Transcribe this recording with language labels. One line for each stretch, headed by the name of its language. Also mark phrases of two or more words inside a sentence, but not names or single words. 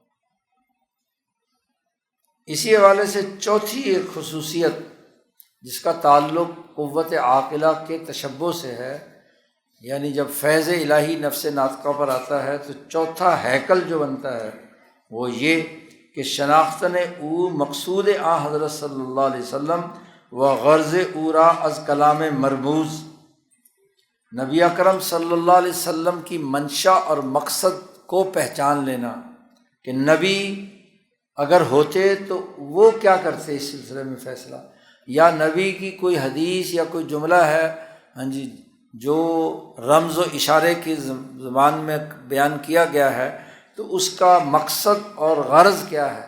Urdu: اسی حوالے سے چوتھی ایک خصوصیت جس کا تعلق قوت عاقلہ کے تشبہ سے ہے، یعنی جب فیض الہی نفس ناطقہ پر آتا ہے تو چوتھا ہیکل جو بنتا ہے وہ یہ کہ
Persian: شناختن او مقصود آ حضرت
Arabic: صلی اللہ علیہ وسلم
Persian: و غرض او را از کلام مرموز،
Urdu: نبی اکرم
Arabic: صلی اللہ علیہ وسلم
Urdu: کی منشا اور مقصد کو پہچان لینا کہ نبی اگر ہوتے تو وہ کیا کرتے اس سلسلے میں فیصلہ، یا نبی کی کوئی حدیث یا کوئی جملہ ہے جو رمز و اشارے کی زبان میں بیان کیا گیا ہے تو اس کا مقصد اور غرض کیا ہے۔